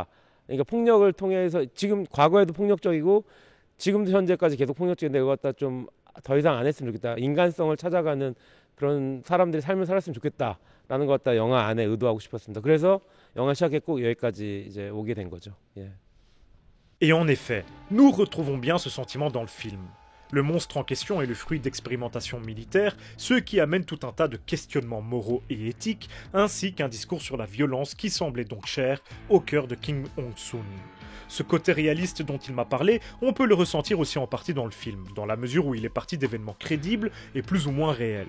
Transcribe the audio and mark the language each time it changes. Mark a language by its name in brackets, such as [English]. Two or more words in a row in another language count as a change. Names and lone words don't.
[Korean] 그러니까 폭력을 통해서, 지금 과거에도 폭력적이고 지금도 현재까지 계속 폭력적인데 그거 갖다 좀 더 이상 안 했으면 좋겠다. 인간성을 찾아가는 그런 사람들이 삶을 살았으면 좋겠다. 라는 것 갖다 영화 안에 의도하고 싶었습니다. 그래서 영화 시작했고 여기까지 이제 오게 된 거죠. 예. [French] Et en effet, nous retrouvons bien ce sentiment dans le film. Le monstre en question est le fruit d'expérimentations militaires, ce qui amène tout un tas de questionnements moraux et éthiques, ainsi qu'un discours sur la violence qui semblait donc cher au cœur de Kim Hong-soon. Ce côté réaliste dont il m'a parlé, on peut le ressentir aussi en partie dans le film, dans la mesure où il est parti d'événements crédibles et plus ou moins réels.